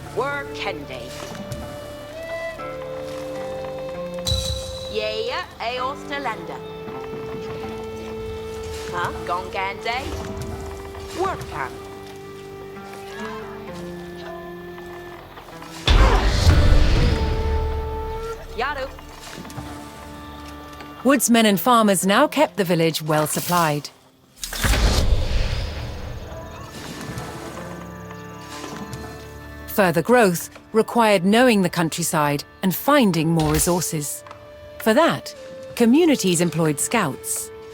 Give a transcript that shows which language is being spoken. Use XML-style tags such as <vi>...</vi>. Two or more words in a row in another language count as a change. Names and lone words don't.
<en>Workende. Yeah, Aos Talenda. Huh? Gongande. Workan. Yaru. Woodsmen and farmers now kept the village well supplied. Further growth required knowing the countryside and finding more resources. For that, communities employed scouts.</en>